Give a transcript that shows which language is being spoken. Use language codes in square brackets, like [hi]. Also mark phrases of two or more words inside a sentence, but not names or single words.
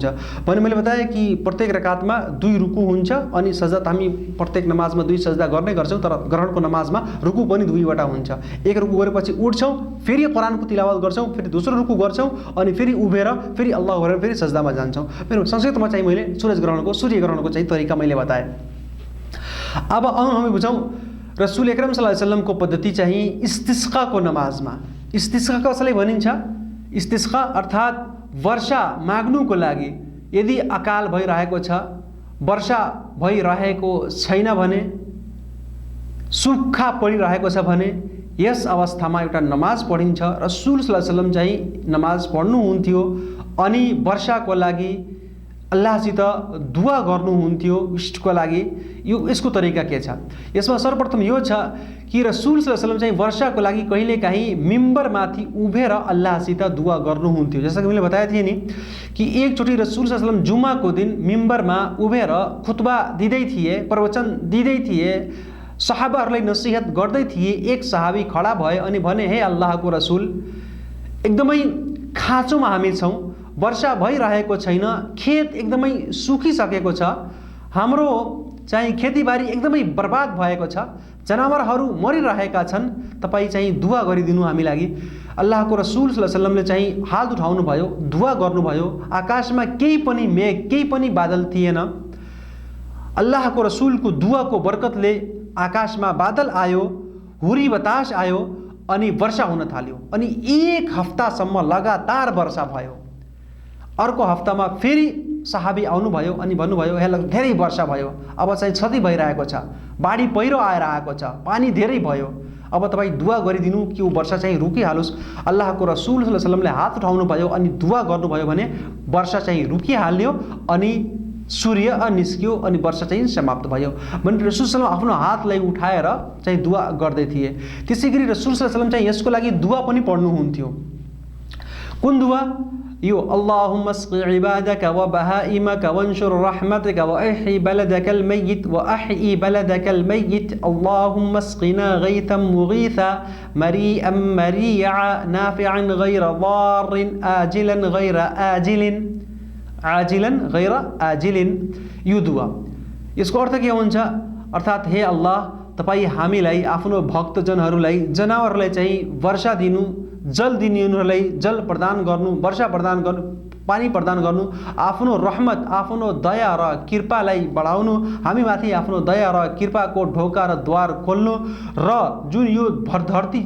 [ne] भने मैले बताएँ कि प्रत्येक रकातमा 2 रुकु हुन्छ अनि सजदा हामी प्रत्येक नमाजमा 2 सजदा गर्ने गर्छौँ। तर ग्रहणको नमाजमा रुकु पनि 2वटा हुन्छ। एक रुकु गरेपछि उठ्छौँ, फेरि कुरानको तिलावत गर्छौँ, फेरि दोस्रो रुकु गर्छौँ अनि फेरि उभेर फेरि अल्लाह गरेर फेरि सजदामा जान्छौँ। मेरो संक्षिप्तमा चाहिँ मैले सूर्यग्रहणको चाहिँ तरिका मैले बताएँ। अब हामी बुझौँ [ar] رسول أكرم صلى الله عليه وسلم [ne] पद्धति चाहिँ इस्तिस्काको नमाजमा। इस्तिस्का कसैले भनिन्छ? इस्तिस्का अर्थात् वर्षा माग्नुको लागि। यदि अकाल भइरहेको छ, वर्षा भइरहेको छैन भने, सुक्खा परिरहेको छ भने यस अवस्थामा एउटा नमाज पढिन्छ। [ar] رسول صلى الله عليه وسلم [ne] चाहिँ नमाज पढ्नुहुन्थ्यो अनि वर्षाको लागि अल्लाहसित दुआ गर्नुहुन्थ्यो इष्टको लागि। यसको तरिका के छ? यसमा सर्वप्रथम यो छ कि [ar] رسول صلى الله عليه وسلم [ne] चाहिँ वर्षाको लागि कहिलेकाहीँ मिम्बरमाथि उभेर अल्लाहसित दुआ गर्नुहुन्थ्यो। जस्तो कि मैले बताएको थिएँ नि कि एकचोटि [ar] رسول صلى الله عليه وسلم [ne] जुम्माको दिन मिम्बरमा उभेर खुतबा दिँदै थिए, प्रवचन दिँदै थिए, सहाबाहरूलाई नसिहत गर्दै थिए। एक सहाबी खडा भए अनि भने, हे अल्लाहको रसूल, एकदमै खाँचोमा हामी छौँ, वर्षा भइरहेको छैन, खेत एकदमै सुकिसकेको छ, हाम्रो चाहिँ खेतीबारी एकदमै बर्बाद भएको छ, जनावरहरू मरिरहेका छन्, तपाईँ चाहिँ दुआ गरिदिनु हामी लागि। अल्लाहको रसूल [ar] صلى الله عليه وسلم [ne] चाहिँ हात उठाउनु भयो, दुआ गर्नुभयो। आकाशमा केही पनि मेघ, केही पनि बादल थिएन। अल्लाहको रसूलको दुआको बरकतले आकाशमा बादल आयो, हुरी बतास आयो अनि वर्षा हुन थाल्यो। अनि 1 हप्तासम्म लगातार वर्षा भयो। अर्को हप्तामा फेरि सहाबी आउनुभयो अनि भन्नुभयो, हे धेरै वर्षा भयो, अब चाहिँ क्षति भइरहेको छ, बाढी पहिरो आएर आएको छ, पानी धेरै भयो, अब तपाईँ दुआ गरिदिनु कि यो वर्षा चाहिँ रुकिहालोस्। अल्लाहको रसूल [ar] صلى الله عليه وسلم [ne] हात उठाउनु भयो अनि दुआ गर्नुभयो भने वर्षा चाहिँ रुकिहाल्यो अनि सूर्य निस्कियो अनि वर्षा चाहिँ समाप्त भयो। भने [ar] رسول صلى الله عليه وسلم [ne] आफ्नो हातलाई उठाएर चाहिँ दुआ गर्दै थिए। त्यसै गरी [ar] رسول صلى الله عليه وسلم [ne] चाहिँ यसको लागि दुआ पनि पढ्नुहुन्थ्यो। कुन दुआ? [ar] यो اللهم اسق عبادك وبهائمك وانشر رحمتك وأحي بلدك الميت وأحي بلدك الميت اللهم اسقنا غيثا مغيثا مريئا مريعا نافعا غير ضار عاجلا غير عاجل. [ne] यो दुआ, यसको अर्थ के हुन्छ? अर्थात् हे अल्लाह, तपाईँ हामीलाई, आफ्नो भक्तजनहरूलाई, जनावरहरूलाई चाहिँ वर्षा दिनु, जल दिनेहरूलाई जल प्रदान गर्नु, वर्षा प्रदान गर्नु, पानी प्रदान गर्नु, आफ्नो रहमत, आफ्नो दया र कृपालाई बढाउनु, हामीमाथि आफ्नो दया र कृपाको ढोका र द्वार खोल्नु र जुन यो धरती